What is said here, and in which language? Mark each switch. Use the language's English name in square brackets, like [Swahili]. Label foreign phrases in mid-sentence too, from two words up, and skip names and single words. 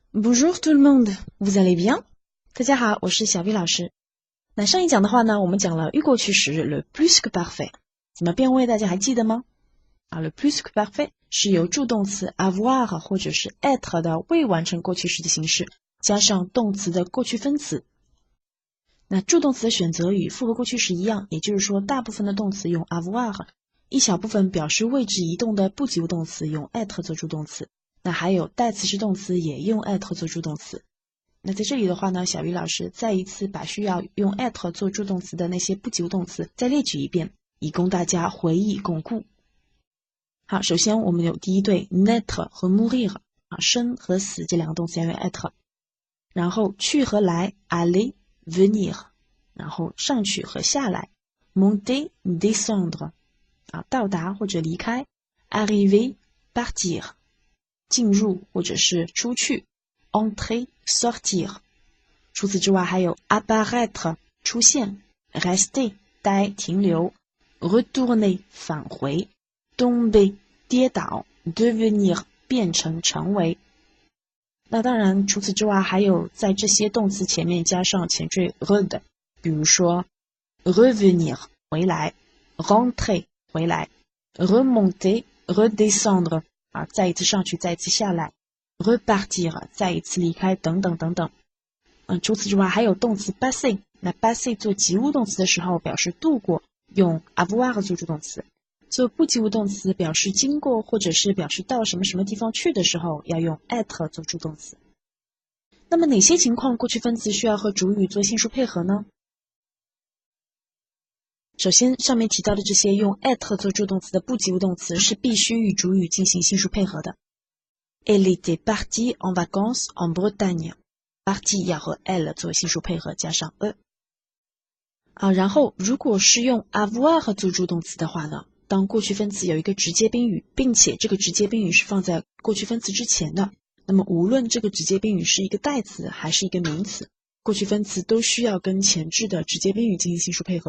[French] Bonjour tout le monde, vous allez bien? [Chinese] 大家好，我是小 V 老师。那上一讲的话呢，我们讲了预过去时 [French] le plus que parfait， [Chinese] 怎么变位大家还记得吗 ？ [French] le plus que parfait [Chinese] 是由助动词 avoir 或者是 être 的未完成过去时的形式，加上动词的过去分词。那助动词的选择与复合过去时一样，也就是说大部分的动词用 avoir， 一小部分表示位置移动的不及物动词用 être 做助动词。那还有代词式动词也用 être 做助动词。那在这里的话呢，小鱼老师再一次把需要用 être 做助动词的那些不及物动词再列举一遍，以供大家回忆巩固。好，首先我们有第一对 naître 和 mourir， 生和死这两个动词要用 être， 然后去和来 [French] aller venir， [Chinese] 然后上去和下来 [French] monter descendre， [Chinese] 到达或者离开 [French] arriver partir， [Chinese] 进入或者是出去 [French] entrer sortir。 [Chinese] 除此之外还有 apparaître 出现， rester 待停留， retourner 返回， tomber 跌倒， devenir 变成成为。那当然除此之外还有在这些动词前面加上前缀 re 的，比如说 revenir 回来， rentrer 回来， [French] remonter redescendre [Chinese] 再一次上去再一次下来， repartir 再一次离开等等等等。除此之外还有动词 passer， 那 passer 做及物动词的时候表示度过，用 avoir 做助动词，做不及物动词表示经过或者是表示到什么什么地方去的时候要用 être 做助动词。那么哪些情况过去分词需要和主语做性数配合呢？首先上面提到的这些用 être 做助动词的不及物动词是必须与主语进行性数配合的。 [French] Elle était partie en vacances en Bretagne， [Chinese] partie 要和 elle 做性数配合加上 e。然后如果是用 avoir 做助动词的话呢，当过去分词有一个直接宾语，并且这个直接宾语是放在过去分词之前的，那么无论这个直接宾语是一个代词还是一个名词，过去分词都需要跟前置的直接宾语进行性数配合。